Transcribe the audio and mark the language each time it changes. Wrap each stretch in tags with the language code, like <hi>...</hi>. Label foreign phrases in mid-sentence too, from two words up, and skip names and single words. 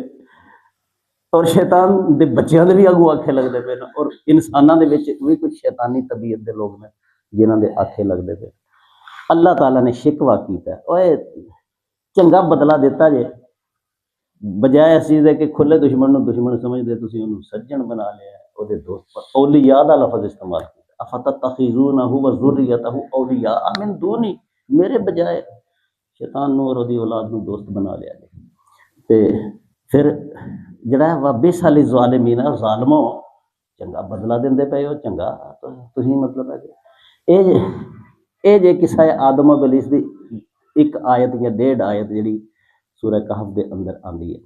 <pa>ਔਰ ਸ਼ੈਤਾਨ ਦੇ ਬੱਚਿਆਂ ਦੇ ਵੀ ਅੱਗੋਂ ਆਖੇ ਲੱਗਦੇ ਪਏ ਨੇ, ਔਰ ਇਨਸਾਨਾਂ ਦੇ ਵਿੱਚ ਵੀ ਕੁਝ ਸ਼ੈਤਾਨੀ ਤਬੀਅਤ ਦੇ ਲੋਕ ਨੇ ਜਿਨ੍ਹਾਂ ਦੇ ਆਖੇ ਲੱਗਦੇ ਪਏ। ਅੱਲਾਹ ਤਾਲਾ ਨੇ ਸ਼ਿਕਵਾ ਕੀਤਾ, ਓਏ ਚੰਗਾ ਬਦਲਾ ਦਿੱਤਾ ਜੇ, ਬਜਾਏ ਇਸ ਚੀਜ਼ ਦੇ ਕਿ ਖੁੱਲੇ ਦੁਸ਼ਮਣ ਨੂੰ ਦੁਸ਼ਮਣ ਸਮਝਦੇ, ਤੁਸੀਂ ਉਹਨੂੰ ਸੱਜਣ ਬਣਾ ਲਿਆ, ਉਹਦੇ ਦੋਸਤ ਔਲੀਆ ਦਾ ਲਫ਼ਜ਼ ਇਸਤੇਮਾਲ ਕੀਤਾ।</pa> <ar>أفتتخذونه و ذريته أولياء من دوني,</ar> <ur>میرے بجائے</ur> <pa>ਸ਼ੈਤਾਨ ਨੂੰ ਔਰ ਉਹਦੀ ਔਲਾਦ ਨੂੰ ਦੋਸਤ ਬਣਾ ਲਿਆ ਜੀ। ਤੇ ਫਿਰ ਜਿਹੜਾ</pa> <ar>وبئس علي ظالمين</ar> <pa>ਆ, ਜ਼ਾਲਮੋ ਚੰਗਾ ਬਦਲਾ ਦਿੰਦੇ ਪਏ ਹੋ, ਚੰਗਾ ਤੁਸੀਂ ਮਤਲਬ ਹੈ ਕਿ ਇਹ ਜੇ ਕਿੱਸਾ ਹੈ ਆਦਮ ਬਲੀਸ ਦੀ ਇੱਕ ਆਇਤ ਜਾਂ ਡੇਢ ਆਇਤ ਜਿਹੜੀ ਸੂਰਹ ਕਹਫ ਦੇ ਅੰਦਰ ਆਉਂਦੀ ਹੈ।</pa>